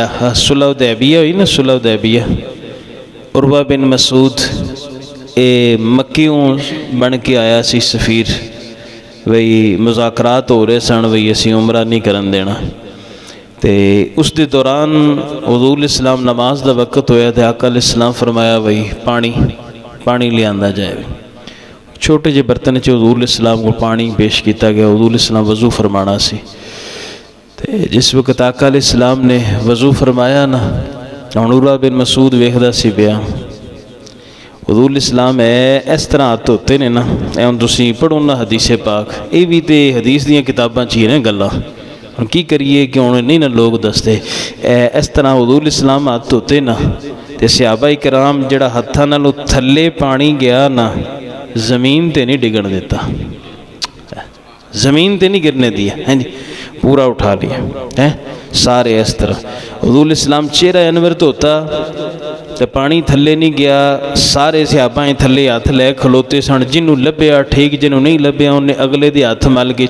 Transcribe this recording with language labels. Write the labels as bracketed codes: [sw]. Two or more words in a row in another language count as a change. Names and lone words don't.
[pa] صلح حدیبیہ ہوئی نا، صلح حدیبیہ، عروہ بن مسعود مکیوں بن کے آیا سی سفیر. وہی مذاکرات ہو رہے سن، وہی اسی عمرہ نہیں کرن دینا. تے اس دے دوران حضور [ar] علیہ السلام [pa] نماز دا وقت ہویا تے آقا [ar] علیہ السلام [pa] فرمایا وہی پانی لے آندا جائے. چھوٹے جے برتن چ حضور [ar] علیہ السلام [pa] کو پانی پیش کیتا گیا. حضور [ar] علیہ السلام [pa] وضو فرمانا سی. تے جس وقت آقا [ar] علیہ السلام [pa] نے وضو فرمایا نا، عروہ بن مسعود ویکھدا سی پیا. حضور [ar] علیہ السلام [pa] اس طرح ہاتھ ہوتے نے نا، ہن تسی پڑھو نا حدیث پاک، یہ بھی تے حدیث دیاں کتاباں چ ہی نے گلاں. ہن کی کریے کہ ہن نہیں نا لوگ دستے. اس طرح حضور [ar] علیہ السلام [pa] ہاتھ ہوتے نا تے صحابہ کرام جڑا ہتھاں نالوں تھلے پانی گیا نا، زمین تے نہیں ڈگن دیتا، زمین تے [ur] نہیں گرنے دیا. [pa] ہاں جی، پورا اٹھا لیا سارے اس طرح. حضور [ar] علیہ السلام [pa] چہرہ انور تو ہوتا تو پانی تھلے نہیں گیا. سارے صحابہ تھلے ہاتھ لے کھلوتے سن. جنہوں لبیا ٹھیک، جنہوں نہیں لبیا انہیں اگلے دے ہاتھ مل گئے.